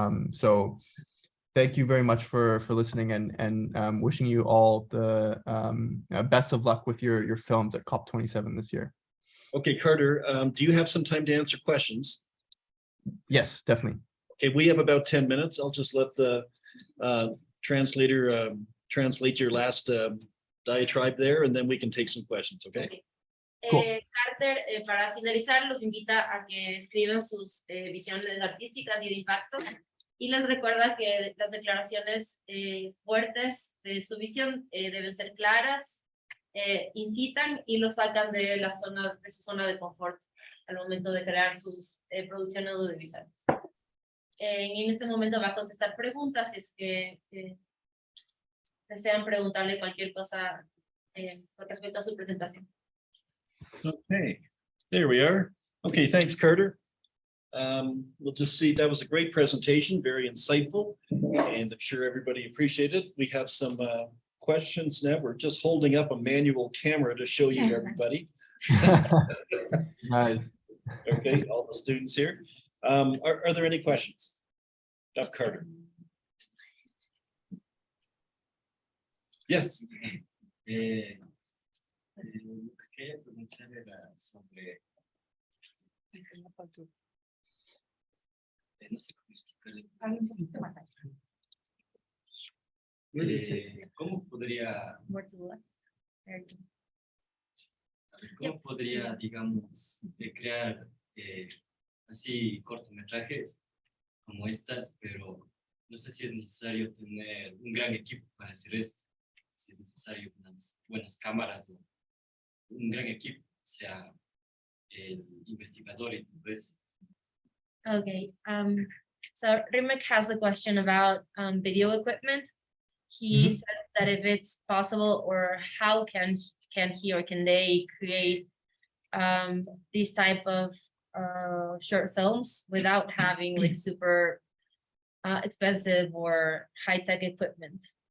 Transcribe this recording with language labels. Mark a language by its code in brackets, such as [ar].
[en] So thank you very much for listening, and wishing you all the best of luck with your films at COP27 this year. Okay, Carter, do you have some time to answer questions? Yes, definitely. Okay, we have about 10 minutes. I'll just let the translator translate your last diatribe there, and then we can take some questions, okay? Cool. [es] Carter, para finalizar, los invita a que escriban sus visiones artísticas y de impacto, y les recuerda que las declaraciones fuertes de su visión deben ser claras, incitan y lo sacan de su zona de confort al momento de crear sus producciones audiovisuales. En este momento va a contestar preguntas, si es que desean preguntarle cualquier cosa con respecto a su presentación. [en] Okay, there we are. Okay, thanks, Carter. We'll just see, that was a great presentation, very insightful, and I'm sure everybody appreciated it. We have some questions now. We're just holding up a manual camera to show you everybody. Nice. Okay, all the students here. Are there any questions of Carter? Yes. [es] Quería preguntarle sobre, no sé cómo explicarle. ¿Cómo podría, digamos, crear así cortometrajes como estas, pero no sé si es necesario tener un gran equipo para hacer esto, si es necesario unas buenas cámaras o un gran equipo, o sea, el investigador y todo eso. [en] Okay, so Rimek has a question about video equipment. He Mhm. said that if it's possible, or how can he or can they create these type of short films without having like super expensive or high-tech equipment?